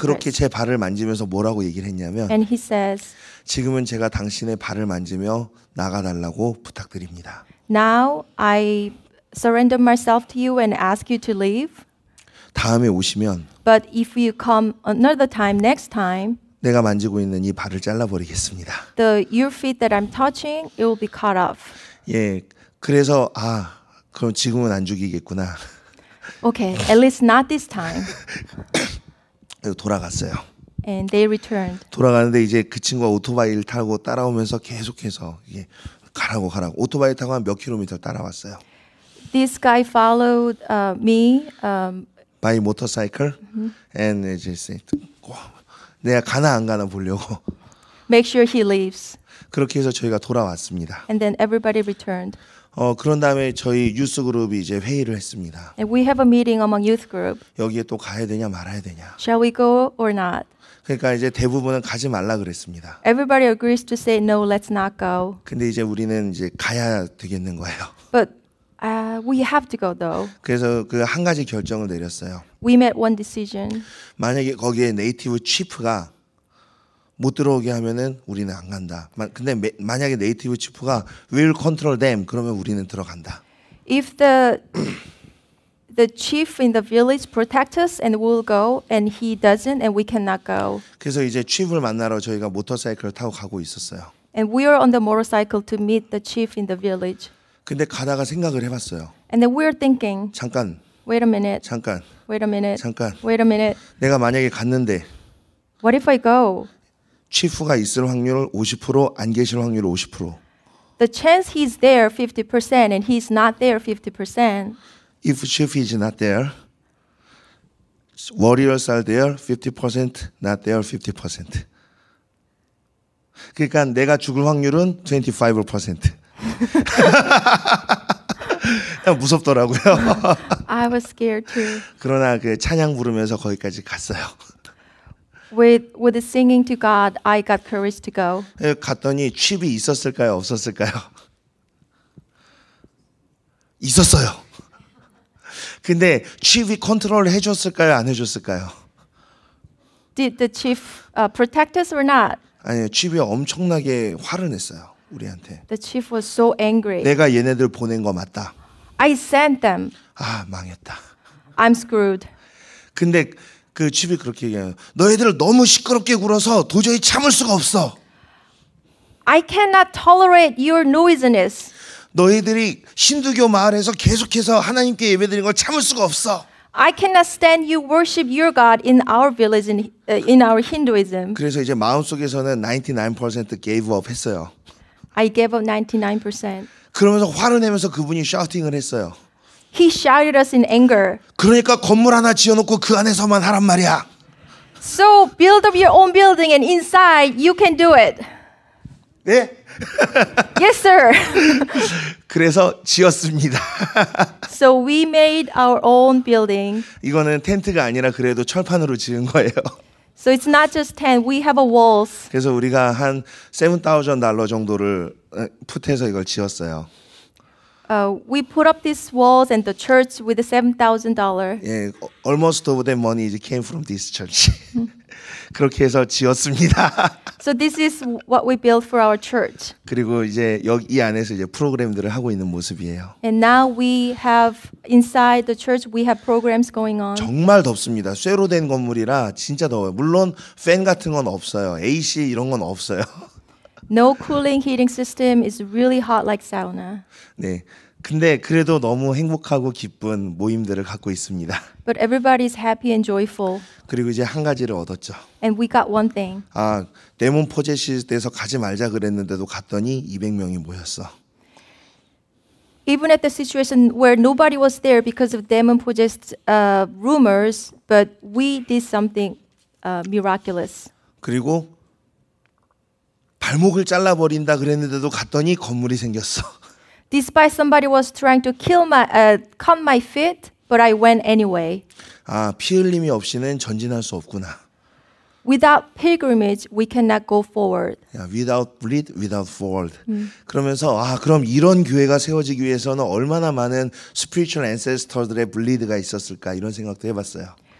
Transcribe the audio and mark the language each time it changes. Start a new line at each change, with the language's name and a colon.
Korean: 그렇게 제 발을 만지면서 뭐라고 얘기를 했냐면
English: And he says,
Korean: 지금은 제가 당신의 발을 만지며 나가달라고 부탁드립니다.
English: now I surrender myself to you and ask you to leave.
Korean: 다음에 오시면
English: But if you come another time, next time,
Korean: 내가 만지고 있는 이 발을 잘라버리겠습니다.
English: your feet that I'm touching, it will be cut off.
Korean: 예, 그래서 그럼 지금은 안 죽이겠구나.
English: Okay, at least not this time.
Korean: 돌아갔어요.
English: And they returned.
Korean: 돌아가는데 이제 그 친구가 오토바이를 타고 따라오면서 계속해서 이게 가라고 오토바이 타고 한 몇 킬로미터 따라왔어요.
English: This guy followed me. By motorcycle, and
Korean: 이제
English: said,
Korean: 내가 가나 안 가나 보려고.
English: Make sure he leaves.
Korean: 그렇게 해서 저희가 돌아왔습니다.
English: And then everybody returned.
Korean: 그런 다음에 저희 유스 그룹이 이제 회의를 했습니다.
English: And we have a meeting among youth group.
Korean: 여기에 또 가야 되냐 말아야 되냐.
English: Shall we go or not?
Korean: 그러니까 이제 대부분은 가지 말라 그랬습니다.
English: Everybody agrees to say no, let's not go.
Korean: 근데 이제 우리는 이제 가야 되겠는 거예요.
English: But we have to go though.
Korean: 그래서 그 한 가지 결정을 내렸어요.
English: We made one decision.
Korean: 만약에 거기에 네이티브 치프가 못 들어오게 하면은 우리는 안 간다. 근데 만약에 네이티브 치프가
English: will control them
Korean: 그러면 우리는 들어간다.
English: If the chief in the village protect us and we'll go, and he doesn't, and we cannot go.
Korean: 그래서 이제 치프를 만나러 저희가 모터사이클을 타고 가고 있었어요.
English: And we are on the motorcycle to meet the chief in the village.
Korean: 근데 가다가 생각을 해봤어요.
English: And then we're thinking,
Korean: 잠깐,
English: wait a minute,
Korean: 잠깐,
English: wait a minute,
Korean: 잠깐.
English: wait a minute.
Korean: 내가 만약에 갔는데
English: What if I go?
Korean: 치프가 있을 확률 50%, 안 계실 확률 50%.
English: The chance he's there 50% and he's not there 50%. If chief is not there, warriors are there 50%, not there 50%.
Korean: 그러니까 내가 죽을 확률은 25%. 무섭더라고요.
English: I was scared too.
Korean: 그러나 그 찬양 부르면서 거기까지 갔어요.
English: With the singing to God, I got courage to go.
Korean: 갔더니 칩이 있었을까요? 없었을까요? 있었어요. 근데 칩이 컨트롤 해줬을까요? 안 해줬을까요?
English: Did the chief protect us or not?
Korean: 아니요, 칩이 엄청나게 화를 냈어요. 우리한테.
English: The chief was so angry.
Korean: 내가 얘네들 보낸 거 맞다.
English: I sent them.
Korean: 아, 망했다.
English: I'm screwed.
Korean: 근데 그 칩이 그렇게 얘기해요. 너희들 너무 시끄럽게 굴어서 도저히 참을 수가 없어.
English: I cannot tolerate your noisiness.
Korean: 너희들이 힌두교 마을에서 계속해서 하나님께 예배드리는 걸 참을 수가 없어.
English: I cannot stand you worship your God in our village in our Hinduism.
Korean: 그래서 이제 마음속에서는 99%
English: gave up
Korean: 했어요.
English: I gave up 99%.
Korean: 그러면서 화를 내면서 그분이 샤우팅을 했어요.
English: He shouted us in anger.
Korean: 그러니까 건물 하나 지어놓고 그 안에서만 하란 말이야.
English: So build up your own building and inside you can do it.
Korean: 네?
English: Yes, sir.
Korean: 그래서 지었습니다.
English: So we made our own building.
Korean: 이거는 텐트가 아니라 그래도 철판으로 지은 거예요.
English: So it's not just tent. We have a walls.
Korean: 그래서 우리가 한 $7,000 정도를 풋해서 이걸 지었어요.
English: We put up these walls and the church with the $7,000.
Korean: 예,
English: almost all the money came from this church.
Korean: 그렇게 해서 지었습니다.
English: So this is what we built for our church.
Korean: 그리고 이제 여기 이 안에서 이제 프로그램들을 하고 있는 모습이에요.
English: And now we have inside the church we have programs going on.
Korean: 정말 덥습니다. 쇠로 된 건물이라 진짜 더워요. 물론 팬 같은 건 없어요. AC 이런 건 없어요.
English: No cooling heating system is really hot like sauna.
Korean: 네. 근데 그래도 너무 행복하고 기쁜 모임들을 갖고 있습니다.
English: But everybody is happy and joyful.
Korean: 그리고 이제 한 가지를 얻었죠.
English: And we got one thing.
Korean: 아, 데몬 포제시스에서 가지 말자 그랬는데도 갔더니 200명이 모였어.
English: Even at the situation where nobody was there because of demon possessed rumors, but we did something miraculous.
Korean: 그리고 발목을 잘라버린다 그랬는데도 갔더니 건물이 생겼어.
English: Despite somebody was trying to cut my feet, but I went anyway.
Korean: 아, 피 흘림이 없이는 전진할 수 없구나.
English: Without pilgrimage, we cannot go forward. Without bleed, without forward.
Korean: 그러면서 아, 그럼 이런 교회가 세워지기 위해서는 얼마나 많은
English: spiritual ancestor
Korean: 들의 bleed가 있었을까 이런 생각도 해봤어요.